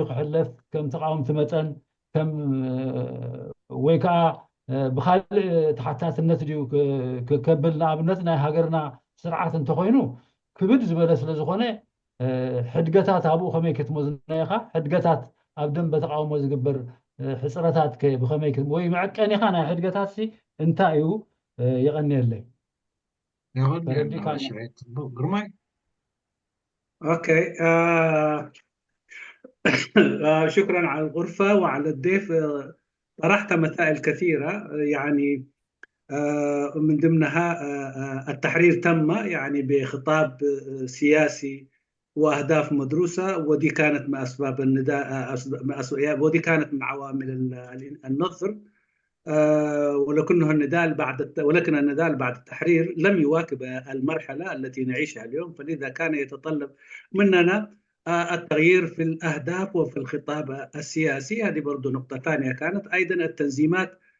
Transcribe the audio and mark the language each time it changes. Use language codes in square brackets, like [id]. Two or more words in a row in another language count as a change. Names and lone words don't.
[ti] ክሕለፍ ከም ተቃወምቲ መጠን ከም ወይ ከዓ ብካልእ ተሓታትነት ድዩ ክከብል ንኣብነት ናይ ሃገርና ስርዓት እንተኮይኑ ክብድ ዝበለ ስለ ዝኾነ ሕድገታት ኣብኡ ከመይ ክትመዝና ኢኻ ሕድገታት ኣብ ደንበ ተቃውሞ ዝግበር ሕፅረታት ብከመይ ወይ መዐቀኒ ኢኻ ናይ ሕድገታት እንታይ እዩ يغني ግርማይ [ar] اوكي شكرا على الغرفة وعلى الضيف طرحت مسائل كثيرة يعني من ضمنها التحرير تم يعني بخطاب سياسي وأهداف مدروسة ودي كانت من أسباب النداء ودي كانت من عوامل النصر ولكن النضال بعد التحرير لم يواكب المرحلة التي نعيشها اليوم فلذا كان يتطلب مننا التغيير في الأهداف وفي الخطاب السياسي هذه برضو نقطة ثانية كانت أيضا التنظيمات